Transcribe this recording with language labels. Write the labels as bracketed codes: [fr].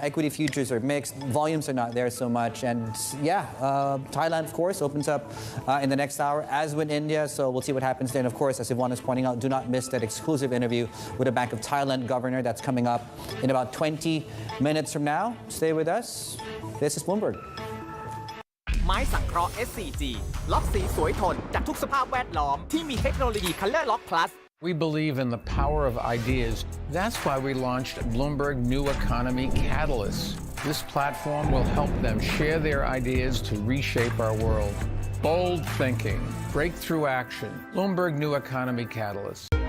[en] Equity futures are mixed. Volumes are not there so much. And yeah, Thailand, of course, opens up in the next hour, as with India. So we'll see what happens there. And of course, as Yvonne is pointing out, do not miss that exclusive interview with the Bank of Thailand governor. That's coming up in about 20 minutes from now. Stay with us. This is Bloomberg. [th] ไม้สังเคราะห์ SCG ล็อกสีสวยทนจากทุกสภาพแวดล้อมที่มีเทคโนโลยี Color Lock Plus [en] We believe in the power of ideas. That's why we launched Bloomberg New Economy Catalyst. This platform will help them share their ideas to reshape our world. Bold thinking, breakthrough action. Bloomberg New Economy Catalyst.